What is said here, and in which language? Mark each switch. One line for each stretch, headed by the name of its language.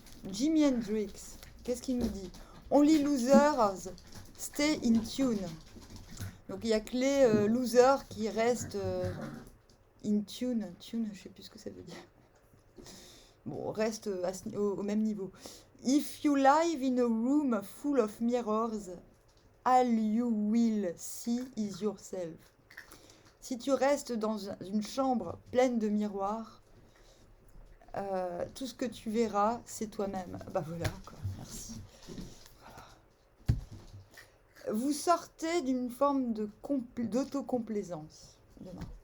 French: Jimi Hendrix, qu'est-ce qu'il nous dit?
English: Only losers stay in tune.
French: Donc il n'y a que les losers qui restent in tune. Tune, je ne sais plus ce que ça veut dire. Bon, reste au même niveau.
English: If you live in a room full of mirrors, all you will see is yourself.
French: Si tu restes dans une chambre pleine de miroirs, tout ce que tu verras, c'est toi-même. Bah voilà, quoi. Merci. Voilà. Vous sortez d'une forme d'autocomplaisance demain.